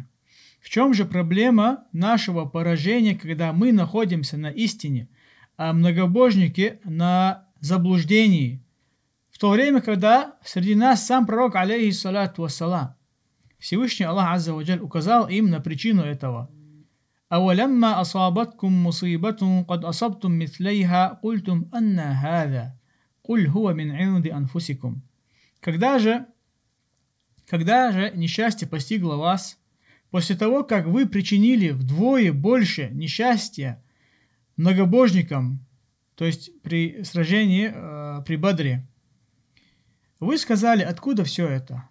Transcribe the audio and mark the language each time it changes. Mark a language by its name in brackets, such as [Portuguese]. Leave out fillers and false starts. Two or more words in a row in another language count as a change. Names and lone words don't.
[Russian] В чем же проблема нашего поражения, когда мы находимся на истине, а многобожники на заблуждении? В то время, когда среди нас сам пророк, [Arabic] عليه الصلاة والسلام, [Russian] Всевышний Аллах [Arabic] عز وجل [Russian] указал им на причину этого. [Arabic] «أولما أصابتكم مصيبة قد أصبتم مثليها قلتم أنى هذا، قل هو من عند أنفسكم». [Russian] Когда же несчастье постигло вас, после того, как вы причинили вдвое больше несчастья многобожникам, то есть при сражении при Бадре, вы сказали, откуда все это?